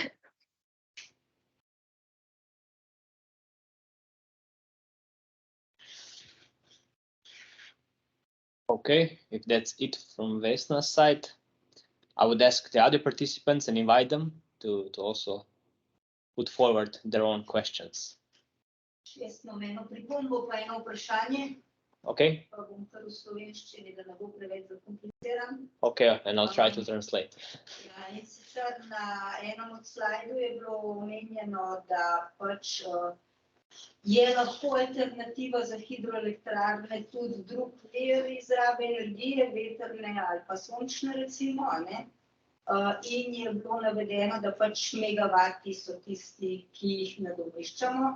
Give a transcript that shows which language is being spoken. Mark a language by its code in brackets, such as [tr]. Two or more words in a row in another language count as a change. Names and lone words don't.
[en] Okay, if that's it from Vesna's side, I would ask the other participants and invite them to also put forward their own questions. [sl] Jaz imam eno pripombo pa eno vprašanje. [en] Okay. [sl] Pa bom kar v slovenščini, da ne bo preveč zakompliciran. [en] Okay, and I'll try to translate. [sl] Ja, in sicer na enem od slajdov je bilo omenjeno, da pač je lahko alternativa za hidroelektrarne tudi drug vir izrabe energije, vetrne ali pa sončne recimo, ne? In je bilo navedeno, da pač megavati so tisti, ki jih nadomeščamo.